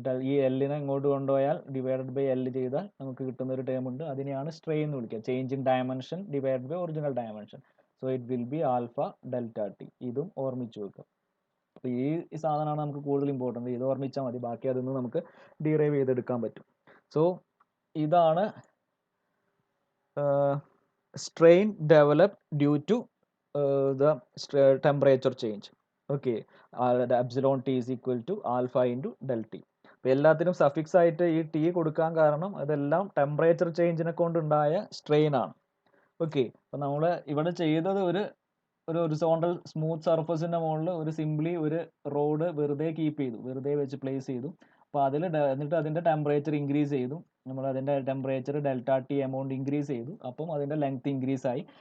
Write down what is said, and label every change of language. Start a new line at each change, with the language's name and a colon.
Malayalam: ഈ എല്ലിനെ ഇങ്ങോട്ട് കൊണ്ടുപോയാൽ ഡിവൈഡഡ് ബൈ എൽ ചെയ്താൽ നമുക്ക് കിട്ടുന്ന ഒരു ടേം ഉണ്ട്, അതിനെയാണ് സ്ട്രെയിൻ എന്ന് വിളിക്കുക. Change in dimension divided by original dimension. So
English: It will be alpha delta t.
Malayalam: ഇതും ഓർമ്മിച്ച് വെക്കുക. അപ്പോൾ ഈ സാധനമാണ് നമുക്ക് കൂടുതൽ ഇമ്പോർട്ടൻ്റ്. ഇത് ഓർമ്മിച്ചാൽ മതി, ബാക്കി അതിൽ നിന്ന് നമുക്ക് ഡിറൈവ് ചെയ്തെടുക്കാൻ പറ്റും.
English: So ഇതാണ് strain developed due to the temperature change. Okay, the epsilon t is equal to alpha into del t.
Malayalam: അപ്പോൾ എല്ലാത്തിനും സഫിക്സ് ആയിട്ട് ഈ ടി കൊടുക്കാൻ കാരണം അതെല്ലാം ടെമ്പറേച്ചർ ചേഞ്ചിനെ കൊണ്ടുണ്ടായ സ്ട്രെയിൻ ആണ്. ഓക്കെ, അപ്പോൾ നമ്മൾ ഇവിടെ ചെയ്തത് ഒരു ഹൊറിസോണ്ടൽ സ്മൂത്ത് സർഫസിൻ്റെ മുകളിൽ ഒരു സിംപ്ലി ഒരു റോഡ് വെറുതെ കീപ്പ് ചെയ്തു, വെറുതെ വെച്ച് പ്ലേസ് ചെയ്തു. അപ്പോൾ എന്നിട്ട് അതിൻ്റെ ടെമ്പറേച്ചർ ഇൻക്രീസ് ചെയ്തു, നമ്മൾ അതിൻ്റെ temperature delta T amount increase ചെയ്തു, അപ്പം അതിൻ്റെ ലെങ്ത് ഇൻക്രീസ് ആയി.